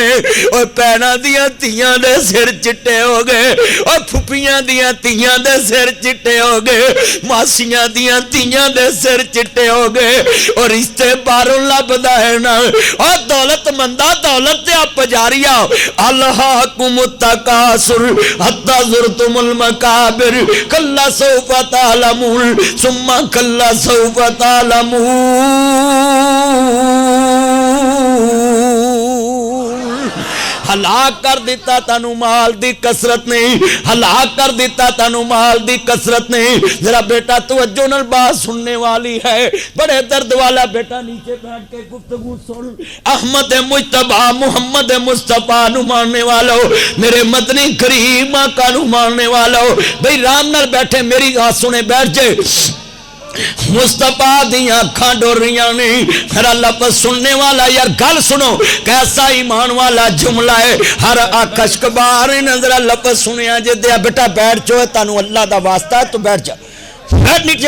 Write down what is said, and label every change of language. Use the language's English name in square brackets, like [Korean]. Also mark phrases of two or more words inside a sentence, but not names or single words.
[Punjabi] اور بھیناں دیاں دھیاں دے سر چٹے ہو گئے، اور پھپھیاں دیاں دھیاں دے سر چٹے ہو گئے، ماسیاں دیاں دھیاں دے سر چٹے ہو گئے. اور رشتے باہروں لبھدا ہے نا. اور دولتمندا دولت تے پجاریا, [Arabic] ألهاكم التكاثر حتى زرتم المقابر كلا سوف تعلمون ثم كلا سوف تعلمون. [Punjabi] ہلاک کر دتا تینوں مال دی کثرت نہیں، ہلاک کر دتا تینوں مال دی کثرت نہیں. ذرا بیٹا توجہ نال بات سننے والی ہے، بڑے درد والا بیٹا نیچے بیٹھ کے گفتگو سن. احمد مجتبیٰ محمد مصطفیٰ نوں ماننے والوں، میرے مدنی کریم آقا نوں ماننے والوں، بھائی رام نال بیٹھے میری بات سنے بیٹھ جائے. مصطفیٰ دی اکھا ڈور رہی نے، میرا لفظ سننے والا یار گل سنو، کیسا ایمان والا جملہ ہے. ہر اکھ اشکبار نظر لفظ سنیا جے دیا بیٹا بیٹھ جاؤ، تانوں اللہ دا واسطہ ہے، تو بیٹھ جا، بیٹھ نیچے.